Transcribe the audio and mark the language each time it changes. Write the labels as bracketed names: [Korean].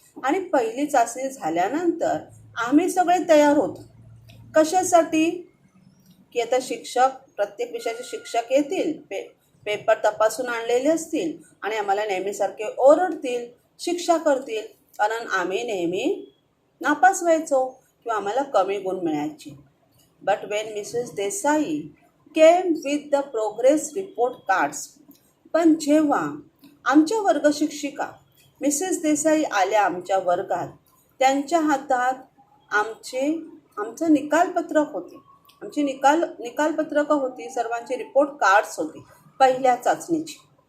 [Marathi] आणि पहिली चाचणी झाल्यानंतर आम्ही सगळे तयार होतो. कशासाठी? की आता शिक्षक, प्रत्येक विषयाचे शिक्षक येतील, पेपर तपासून आणलेले असतील आणि आम्हाला नेहमीसारखे ओरडतील, शिक्षा करतील, कारण आम्ही नेहमी नापास व्हायचो किंवा आम्हाला कमी गुण मिळायचे. [English] But when Mrs Desai came with the progress report cards. [Marathi] पण जेव्हा आमच्या वर्ग शिक्षिका मिसेस देसाई आल्या आमच्या वर्गात, त्यांच्या हातात आमचं निकालपत्रक होते. आमची निकालपत्रकं होती, सर्वांची रिपोर्ट कार्ड्स होती पहिल्या चाचणीची.